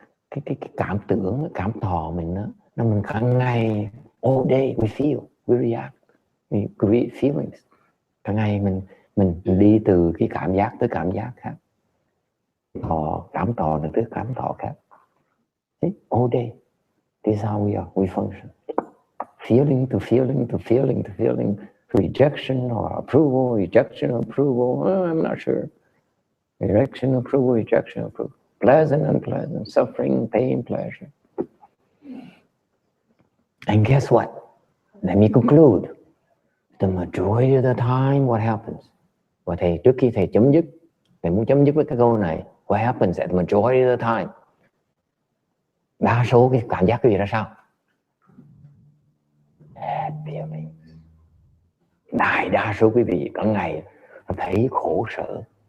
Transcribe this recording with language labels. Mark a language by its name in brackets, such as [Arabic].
[Vietnamese] Cái cảm tưởng, cảm thọ mình đó, nó mình cả ngày, [English] all day we feel, we react, we create feelings. [Vietnamese] Cả ngày mình đi từ cái cảm giác tới cảm giác khác. Cảm thọ là tới cảm thọ khác. [English] See? All day. This is how we are, we function. Feeling to feeling to feeling to feeling, rejection or approval, rejection or approval, I'm not sure. Rejection, approval, rejection, approval. pleasant, unpleasant, suffering, pain, pleasure. And guess what? Let me conclude. The majority of the time, what happens? [Vietnamese] Và thầy, trước khi thầy chấm dứt, thầy muốn chấm dứt với cái câu này. [English] What happens at the majority of the time? [Vietnamese] Đa số cái cảm giác cái gì ra sao? [English] Bad feelings. [Vietnamese] Đại đa số quý vị cả ngày thấy khổ sở.